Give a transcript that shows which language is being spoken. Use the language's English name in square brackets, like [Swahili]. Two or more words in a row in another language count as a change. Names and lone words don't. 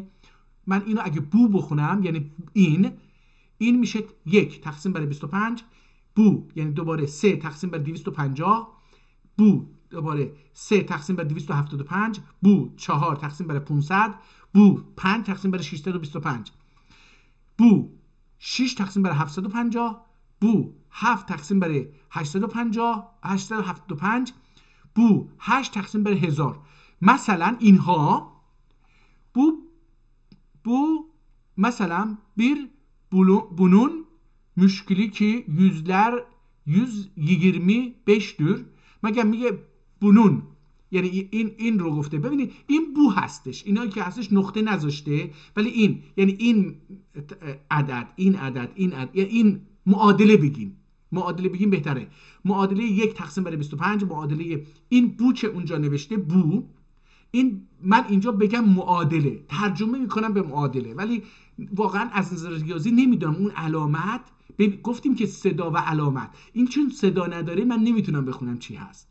[Persian] من اینو اگه بو بخونم یعنی این میشه 1 تقسیم بر 25 بو، یعنی دوباره 3 تقسیم بر 250 بو، دوباره 3 تقسیم بر 275 بو، 4 تقسیم بر 500 بو، 5 تقسیم بر 625 بو، 6 تقسیم بر 750 بو، 7 تقسیم بر 875 بو، 8 تقسیم بر 1000. مثلا اینها [Turkish] bu mesela bunun müşkili ki 125'tür. [Persian] میگه bunun یعنی این رو گفته. ببینید این بو هستش، اینا که هستش نقطه نذاشته، ولی این یعنی این عدد این معادله بگیم بهتره. معادله 1 تقسیم بر 25 معادله این بو که اونجا نوشته بو، این من اینجا بگم معادله، ترجمه میکنم به معادله، ولی واقعا از نظر ریاضی نمیدونم اون علامت، گفتیم که صدا و علامت، این چون صدا نداره من نمیتونم بخونم چی هست.